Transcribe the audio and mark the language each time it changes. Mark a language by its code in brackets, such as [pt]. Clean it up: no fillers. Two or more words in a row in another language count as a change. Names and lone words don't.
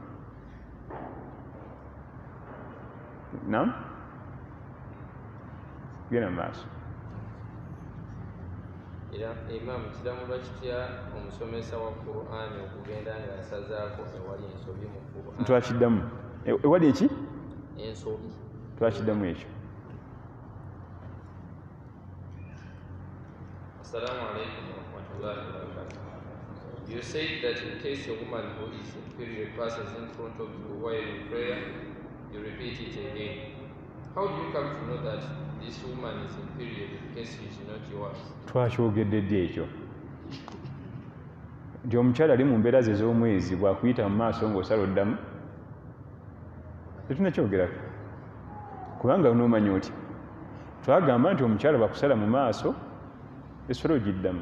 [lg] Genda mu maaso. Era Imam kiramulwa kitya omusomesa wa Qur'an okugenda ng'asazaako ewali ensobi mu Qur'an? Twakiddamu ewali eki? Ensobi. Twakiddamu ekyo. [ar] السلام عليكم ورحمة الله وبركاته. [en] You said that in case a woman who is in period passes in front of you while in prayer, you repeat it again. How do you come to know that this woman is in period in case she is not yours? [lg] Twakyogedde ddi ekyo nti omukyala ali mu mbeera ze ez'omwezi bw'akuyita mu maaso ng'osala oddamu? Tetunakyogerako kubanga onoomanya oti twagamba nti omukyala bakusala mu maaso essola ogiddamu.